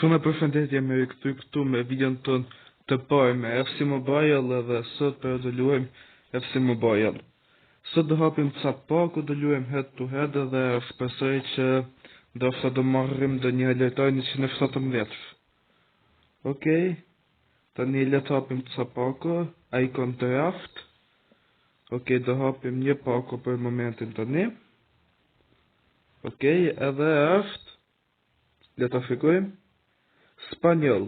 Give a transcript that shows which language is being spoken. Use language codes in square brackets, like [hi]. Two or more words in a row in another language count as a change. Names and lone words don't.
[sq] Shumë përshëndetje me rikëthy këtu me videon ton të parë me FC Mobile edhe sot për të luajmë FC Mobile. Sot do hapim ca paku, do luajmë [en] head to head [sq] edhe shpresoj që ndoshta do marrim do një lojtar 117. Okej. Tani le të hapim ca paku, [en] icon draft. [sq] Okej, do hapim një paku për momentin tani. Okej, edhe është le ta fikojmë Spanjol.